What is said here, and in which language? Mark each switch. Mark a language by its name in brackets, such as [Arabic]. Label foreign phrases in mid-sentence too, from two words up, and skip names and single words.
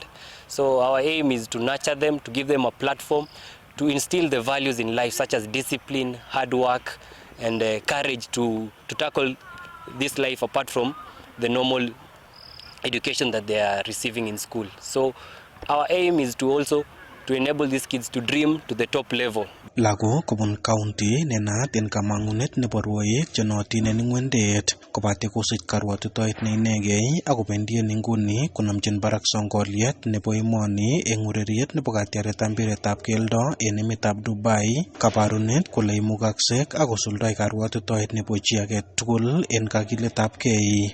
[English] So our aim is to nurture them, to give them a platform, to instill the values in life such as discipline, hard work, and courage to tackle this life apart from the normal education that they are receiving in school. So our aim is to also to enable these kids to dream to the top level. [Kalenjin] Lago kobun county nenat en kamangunet nebo rwoik chenotin en ingwendet kobate kosich karwatutoet ne inegei akobendi en inguni konamchin barak songoliet nebo emoni en ureriet nebo katyaretab mpiretab keldo en emetab Dubai, kabarunet kole imugaksek akosuldoi karwatutoet nebo chi age tugul en kakiletabgei.